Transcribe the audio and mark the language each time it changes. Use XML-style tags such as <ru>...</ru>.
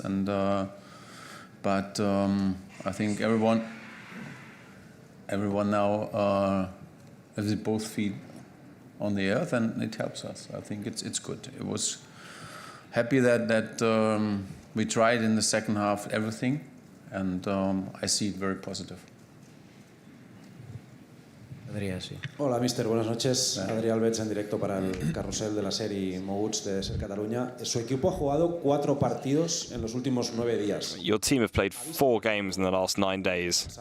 <en>And but I think everyone now has both feet on the earth, and it helps us. I think it's good. It was happy that we tried in the second half everything, and I see it very positive.</en> <es>Hola, mister. Buenas noches. Adrià Albets en directo para el carrusel de la serie Moguts de Ser Cataluña. Su equipo ha jugado 4 partidos en los últimos 9 días.</es> <en>Your team have played 4 games in the last 9 days.</en>